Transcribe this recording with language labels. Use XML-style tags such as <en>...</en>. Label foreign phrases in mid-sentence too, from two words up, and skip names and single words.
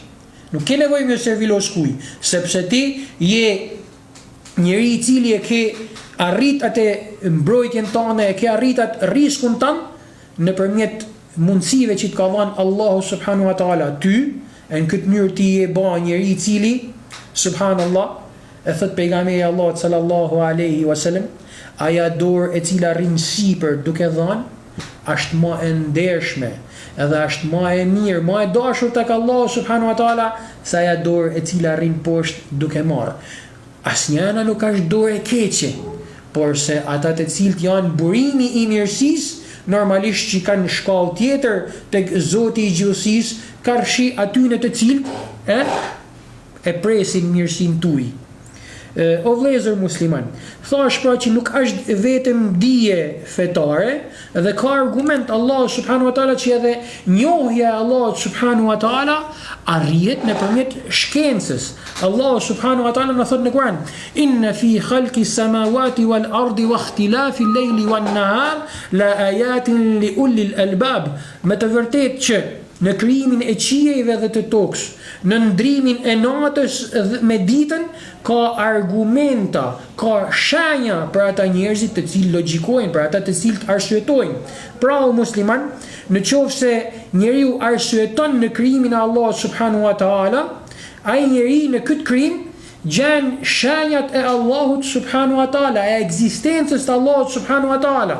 <sq>Nuk ke nevojë me servilos kuj, sepse ti je njeriu i cili e ke arrit atë mbrojtjen tënde, e ke arrit atë riskun tënd nëpërmjet mundësive që të ka dhënë Allahu</sq> <ar>سبحانه وتعالى</ar> <sq>ty, e në këtë mënyrë ti je ba njeriu i cili subhanallah, e thot pejgamberi</sq> <ar>الله صلى الله عليه وسلم,</ar> <sq>aja dorë e cila rrin sipër duke dhënë, është më e ndershme, edhe është më e mirë, më e dashur tek</sq> <ar>الله سبحانه وتعالى</ar> <sq>se aja dorë e cila rrin poshtë duke marrë. Asnjëna nuk është dorë e keqe, por se ata të cilët janë burimi i mirësisë, normalisht që kanë shkallë tjetër tek Zoti i gjithësisë, karshi atyne të cilët e presin mirësin tuj. O vlezër musliman, thash pra që nuk është vetëm dije fetare, dhe ka argument</sq> <ar>الله سبحانه وتعالى</ar> <sq>që edhe njohja</sq> <ar>الله سبحانه وتعالى</ar> <sq>arrihet nëpërmjet shkencës.</sq> <ar>الله سبحانه وتعالى</ar> <sq>në thot në Kur'an:</sq> <ar>إن في خلق السماوات والأرض واختلاف الليل والنهار لآيات لأولي الألباب.</ar> <sq>Me të vërtetë që në krijimin e qiejve dhe të tokës, në ndrimin e natës me ditën, ka argumenta, ka shenja për ata njerëzit të cilë logjikojnë, për ata të cilët arsyetojnë. Pra o musliman, në qoftë se njeriu arsyeton në krijimin e</sq> <ar>الله سبحانه وتعالى,</ar> <sq>ai njeriu në këtë krijim gjen shenjat e Allahut</sq> <ar>سبحانه وتعالى,</ar> <sq>e ekzistencës të Allahut</sq> <ar>سبحانه وتعالى.</ar>